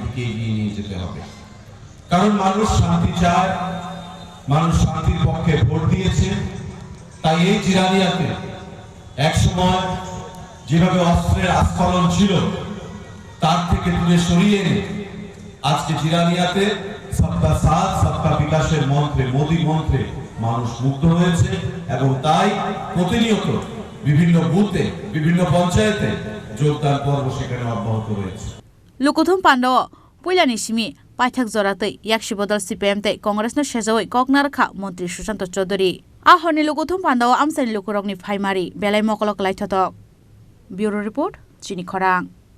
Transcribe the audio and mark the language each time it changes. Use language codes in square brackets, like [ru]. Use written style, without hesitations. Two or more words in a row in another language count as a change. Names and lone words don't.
[bn] দিকে এগিয়ে নিয়ে যেতে হবে কারণ মানুষ শান্তি চায় মানুষ শান্তির পক্ষে ভোট দিয়েছে তাই এই জিরানিয়াতে একসময় যেভাবে অস্ত্রের আস্ফালন ছিল তার থেকে দূরে সরিয়ে এনে আজকে জিরানিয়াতে [hi] सबका साथ सबका [bn] বিকাশের মন্ত্রে মোদি মন্ত্রে মানুষ মুগ্ধ হয়েছে এবং তাই প্রতিনিয়ত বিভিন্ন বুথে বিভিন্ন পঞ্চায়েতে যোগদান পর্ব সেখানে অব্যাহত রয়েছে [trp] Lukuthum Panda Puilani Simi Paithak Zoratei Yakshi Bodol CPM te Congress no Shezoi Koknarka Montri Shushanto Chaudhuri Ahoni Lukuthum Panda Amsani Lukurokni Phaimari Belai Mokolok Laithatok Bureau Report Chini Khorang